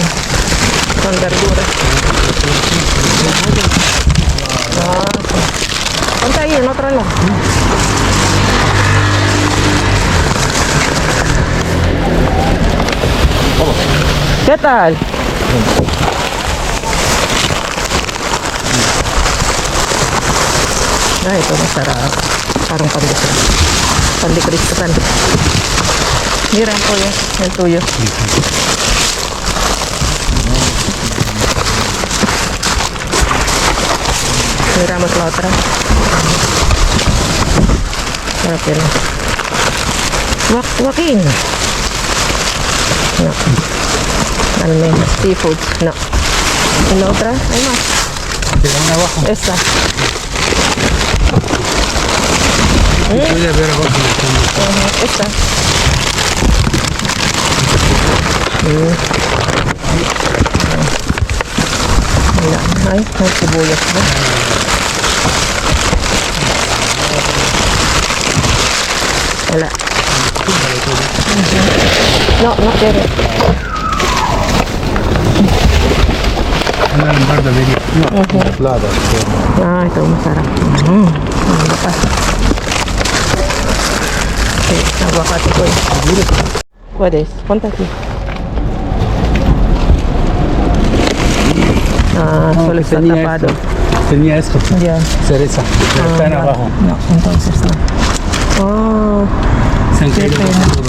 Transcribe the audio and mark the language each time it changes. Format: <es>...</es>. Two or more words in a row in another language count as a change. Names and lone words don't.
<es>Con verduras. Ah, sí. Ponte ahí, en otro lado. ¿Qué tal?</es> <tl>Ah, ito masarap. Parang pandikristal. Mira po yan.</tl> <es>El tuyo. Miramos la otra. Okay. Joaquín. No. Almejas, seafood. No. ¿Y la otra? Hay más. Queda una abajo. Esta. Puede haber abajo. Esta. Mira, ay, hay sibuyas, ¿no?</es> <tl>Wala.</tl> <es>No, no quiero. Una lambarda media. Claro.</es> <tl>Ah, ito masarap. Ano pa? Okay, aguacate ko.</tl> <es>Puedes, ponte aquí. Ah, solo está Tenía tapado. Tenía esto. Ya. Cereza. Pero está en abajo. No, entonces no. Oh, Se han qué caído pena. todo.</es>